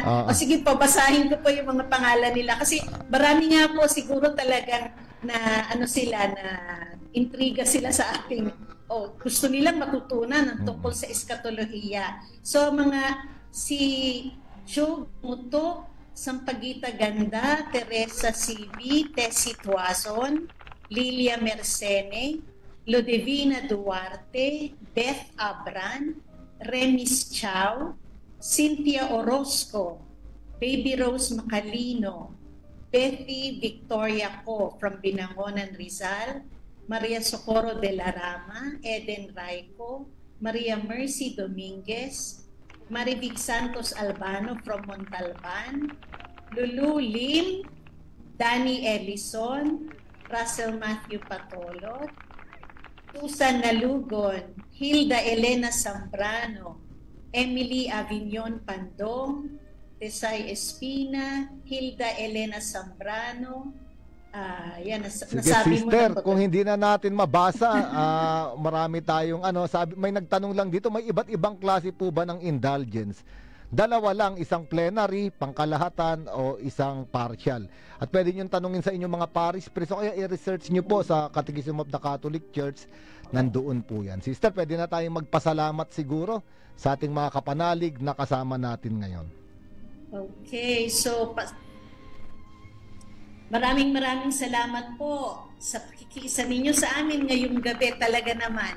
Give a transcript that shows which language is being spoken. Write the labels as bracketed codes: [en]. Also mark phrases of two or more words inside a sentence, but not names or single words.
[tl] O sige po, basahin ko po yung mga pangalan nila. Kasi marami nga po siguro talagang na sila, na intriga sila sa ating, gusto nilang matutunan ng tungkol sa eskatolohiya. So si Chug Muto, Sampaguita Ganda, Teresa CV, Tessie Tuazon, Lilia Mercene, Lodevina Duarte, Beth Abran, Remis Chow, Cynthia Orozco, Baby Rose Macalino, Bethy Victoria Co from Binangonan, Rizal, Maria Socorro de la Rama, Eden Raico, Maria Mercy Dominguez, Marivic Santos Albano from Montalban, Lulu Lim, Danny Ellison, Russell Matthew Patolot, Susan Nalugon, Hilda Elena Zambrano, Emily Avignon Pandong, Tesay Espina, Hilda Elena Zambrano. Sige, Sister, kung hindi na natin mabasa, marami tayong may nagtanong lang dito, may iba't ibang klase po ba ng indulgence? Dalawa lang, isang plenary, pangkalahatan o isang partial. At pwede nyo tanungin sa inyong mga parish priest o kaya i-research nyo po sa Catechism of the Catholic Church, nandoon po yan. Sister, pwede na tayong magpasalamat siguro sa ating mga kapanalig na kasama natin ngayon. Okay, so maraming salamat po sa pakikiisa ninyo sa amin ngayong gabi talaga naman.